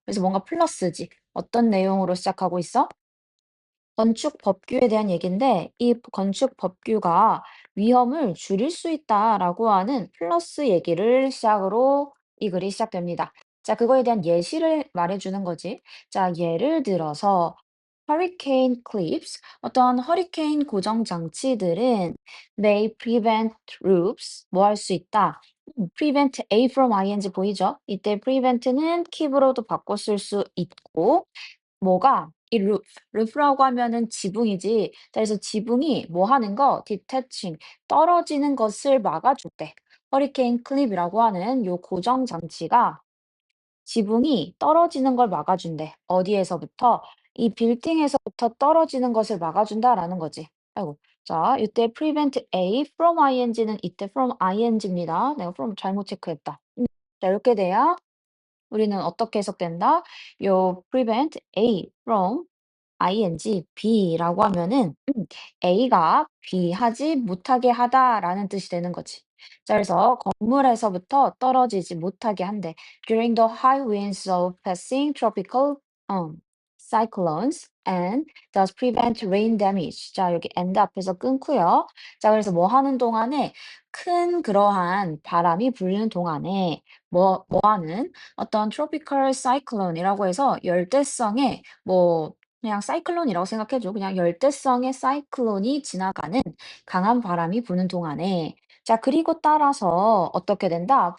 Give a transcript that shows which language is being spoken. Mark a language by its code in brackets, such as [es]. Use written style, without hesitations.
[ko] 그래서 뭔가 플러스지. 어떤 내용으로 시작하고 있어? 건축 법규에 대한 얘기인데 이 건축 법규가 위험을 줄일 수 있다라고 하는 플러스 얘기를 시작으로 이 글이 시작됩니다. 자, 그거에 대한 예시를 말해주는 거지. 자, 예를 들어서 hurricane clips, 어떤 허리케인 고정 장치들은 [en] may prevent roofs, [ko] 뭐 할 수 있다? [en] prevent A from ing [ko] 보이죠? 이때 prevent는 keep으로도 바꿔 쓸 수 있고 뭐가 이 루프라고 하면은 지붕이지. 자 그래서 지붕이 뭐 하는 거? detaching 떨어지는 것을 막아준대. 허리케인 클립이라고 하는 요 고정 장치가 지붕이 떨어지는 걸 막아준대. 어디에서부터? 이 빌딩에서부터 떨어지는 것을 막아준다라는 거지. 아이고. 자, 이때 [en] prevent A from ing [ko] 는 이때 from ing입니다. 내가 from 잘못 체크했다. 자, 이렇게 돼야 우리는 어떻게 해석된다? 요 [en] prevent A from ing, [ko] B라고 하면은 A가 B 하지 못하게 하다라는 뜻이 되는 거지. 자, 그래서 건물에서부터 떨어지지 못하게 한대. [en] During the high winds of passing tropical cyclones and thus prevent rain damage. [ko] 자, 여기 and 앞에서 끊고요. 자, 그래서 뭐 하는 동안에 큰 그러한 바람이 불는 동안에 뭐 하는 어떤 tropical cyclone이라고 해서 열대성의 뭐 그냥 사이클론이라고 생각해 줘. 그냥 열대성의 사이클론이 지나가는 강한 바람이 부는 동안에 자 그리고 따라서 어떻게 된다?